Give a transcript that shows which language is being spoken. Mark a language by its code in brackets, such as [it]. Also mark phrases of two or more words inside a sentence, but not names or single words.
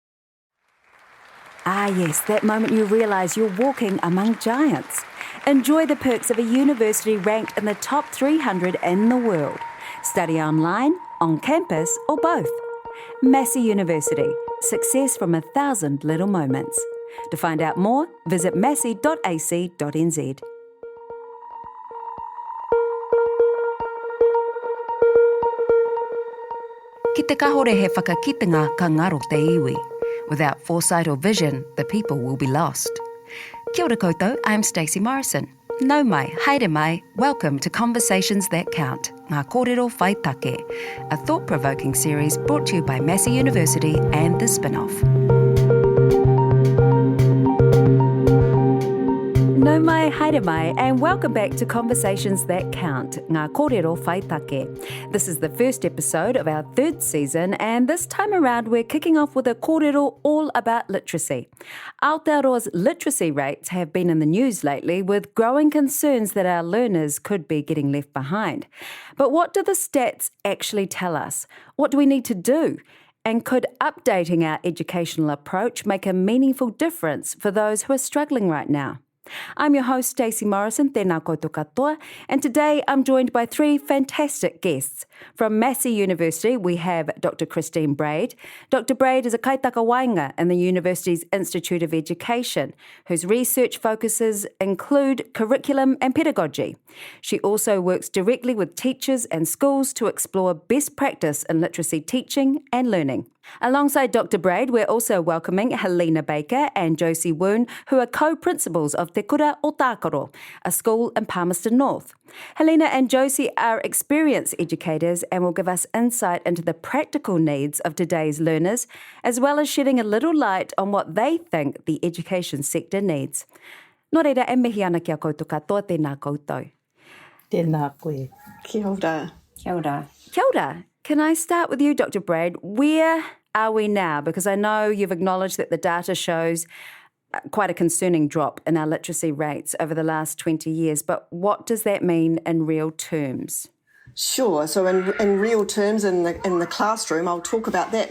[en] Ah yes, that moment you realise you're walking among giants. Enjoy the perks of a university ranked in the top 300 in the world. Study online, on campus, or both. Massey University. Success from 1,000 little moments. To find out more, visit massey.ac.nz. [mi] Ki te kahore he whakakitenga ka ngaro te iwi. [en] Without foresight or vision, the people will be lost. [mi] Kia ora koutou, [en] I'm Stacey Morrison. [mi] Nau mai, haere mai, [en] welcome to Conversations That Count, [mi] Ngā Kōrero Whai Take, [en] a thought-provoking series brought to you by Massey University and The Spin-off. [mi] Nau mai, haere mai, [en] and welcome back to Conversations That Count, [mi] Ngā Kōrero Whai Take. [en] This is the first episode of our third season, and this time around we're kicking off with a kōrero all about literacy. Aotearoa's literacy rates have been in the news lately, with growing concerns that our learners could be getting left behind. But what do the stats actually tell us? What do we need to do? And could updating our educational approach make a meaningful difference for those who are struggling right now? I'm your host, Stacey Morrison, [mi] tēnā koutou katoa, [en] and today I'm joined by three fantastic guests. From Massey University, we have Dr. Christine Braid. Dr. Braid is a [mi] kaitaka wainga [en] in the university's Institute of Education, whose research focuses include curriculum and pedagogy. She also works directly with teachers and schools to explore best practice in literacy teaching and learning. Alongside Dr. Braid, we're also welcoming Helena Baker and Josie Woon, who are co-principals of Te Kura o Takaro, a school in Palmerston North. Helena and Josie are experienced educators and will give us insight into the practical needs of today's learners, as well as shedding a little light on what they think the education sector needs. [mi] Nō reira, e mihi ana kia koutou katoa, tēnā koutou. Tēnā koe. Kia ora. Kia ora. Kia ora. [en] Can I start with you, Dr. Braid? Where are we now? Because I know you've acknowledged that the data shows quite a concerning drop in our literacy rates over the last 20 years, but what does that mean in real terms? Sure. So in real terms, in the classroom, I'll talk about that.